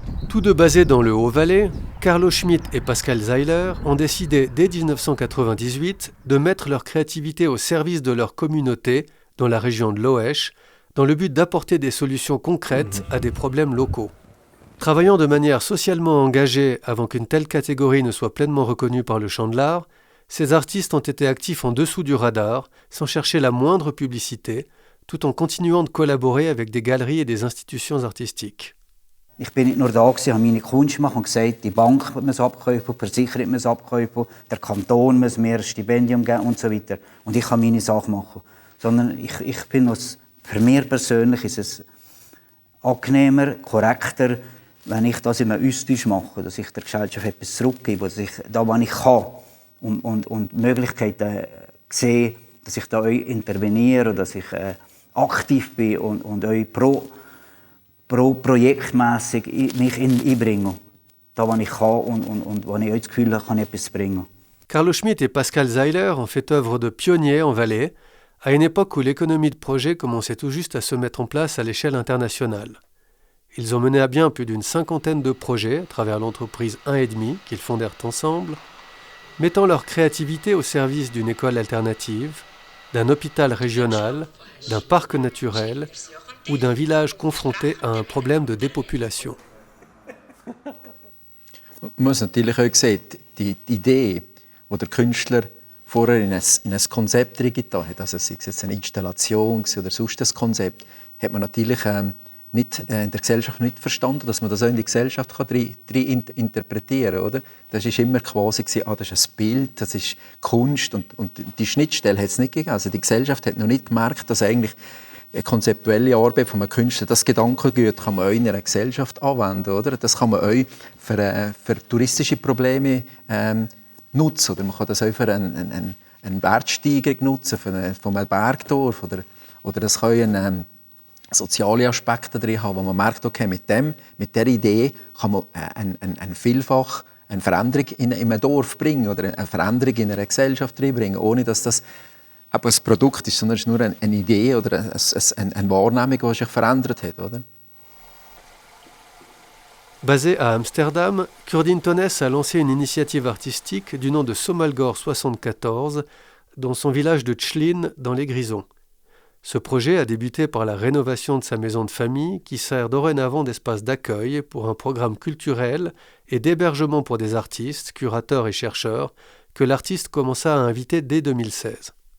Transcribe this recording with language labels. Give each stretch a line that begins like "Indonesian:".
French: Tous deux basés dans le Haut-Valais, Carlo Schmidt et Pascal Seiler ont décidé dès 1998 de mettre leur créativité au service de leur communauté dans la région de l'Oesch, dans le but d'apporter des solutions concrètes à des problèmes locaux. Travaillant de manière socialement engagée avant qu'une telle catégorie ne soit pleinement reconnue par le champ de l'art, ces artistes ont été actifs en dessous du radar, sans chercher la moindre publicité, tout en continuant de collaborer avec des galeries et des institutions artistiques.
German: Ich bin nicht nur da gewesen, habe meine Kunst gemacht und gesagt, die Bank muss abkaufen, die Versicherung muss abkaufen, der Kanton muss mir ein Stipendium geben und so weiter. Und ich kann meine Sache machen. Sondern ich bin für mich persönlich ist es angenehmer, korrekter, wenn ich das in einem Austausch mache, dass ich der Gesellschaft etwas zurückgebe, dass ich da, was ich kann, und Möglichkeiten sehe, dass ich da euch interveniere, dass ich aktiv bin und euch projektmässig mich einbringe. Da, was ich kann und wo ich euch das Gefühl habe, kann ich etwas bringen.
French: Carlo Schmidt et Pascal Seiler ont fait œuvre de pionniers en Valais, à une époque où l'économie de projet commençait tout juste à se mettre en place à l'échelle internationale. Ils ont mené à bien plus d'une 50aine de projets à travers l'entreprise 1,5 qu'ils fondèrent ensemble, mettant leur créativité au service d'une école alternative, d'un hôpital régional, d'un parc naturel ou d'un village confronté à un problème de dépopulation.
German: Man muss natürlich auch sehen, die Idee, die der Künstler vorher in ein Konzept reingetan hat, also sei es jetzt eine Installation oder sonst ein Konzept, hat man natürlich nicht, in der Gesellschaft nicht verstanden, dass man das auch in die Gesellschaft rein interpretieren kann. Oder? Das war immer quasi, das ist ein Bild, das ist Kunst und die Schnittstelle hat es nicht gegeben. Also die Gesellschaft hat noch nicht gemerkt, dass eigentlich eine konzeptuelle Arbeit von einem Künstler, das Gedankengut kann man auch in einer Gesellschaft anwenden. Oder? Das kann man auch für touristische Probleme nutzen. Oder man kann das auch für eine Wertsteigerung nutzen, von einem Bergdorf. Oder das kann soziale Aspekte drin haben, wo man merkt, okay, mit dieser Idee kann man eine Veränderung in einem Dorf bringen oder eine Veränderung in einer Gesellschaft reinbringen, ohne dass das ein Produkt ist, sondern es ist nur eine Idee oder eine Wahrnehmung, die sich verändert hat. Oder?
French: Basé à Amsterdam, Curdin Tones a lancé une initiative artistique du nom de Somalgor 74 dans son village de Tchlin, dans les Grisons. Ce projet a débuté par la rénovation de sa maison de famille qui sert dorénavant d'espace d'accueil pour un programme culturel et d'hébergement pour des artistes, curateurs et chercheurs que l'artiste commença à inviter dès 2016.